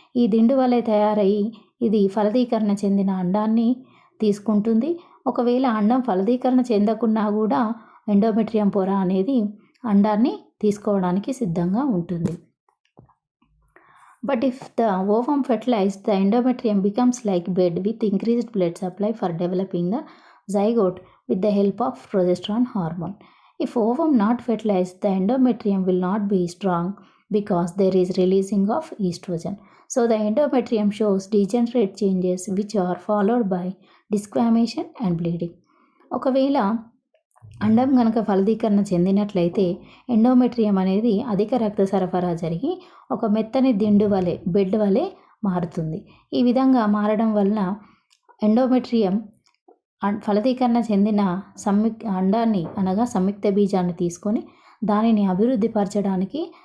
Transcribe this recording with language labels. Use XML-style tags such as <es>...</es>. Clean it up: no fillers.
<te>ఈ దిండు వలె తయారయ్యి ఇది ఫలదీకరణ చెందిన అండాన్ని తీసుకుంటుంది. ఒకవేళ అండం ఫలదీకరణ చెందకున్నా కూడా ఎండోమెట్రియం పొర అనేది అండాన్ని తీసుకోవడానికి సిద్ధంగా ఉంటుంది.</te> <en>But if the ovum fertilized, the endometrium becomes like bed with increased blood supply for developing the zygote with the help of progesterone hormone. If ovum not fertilized, the endometrium will not be strong because there is releasing of estrogen. So the endometrium shows degenerate changes which are followed by desquamation and bleeding.</en> <te>ఒకవేళ అండం కనుక ఫలదీకరణ చెందినట్లయితే endometrium అనేది అధిక రక్త సరఫరా జరిగి ఒక మెత్తని దిండు వలె బెడ్ వలె మారుతుంది. ఈ విధంగా మారడం వలన ఎండోమెట్రియం ఫలదీకరణ చెందిన అండాన్ని అనగా సంయుక్త బీజాన్ని తీసుకొని దానిని అభివృద్ధి పరచడానికి</te>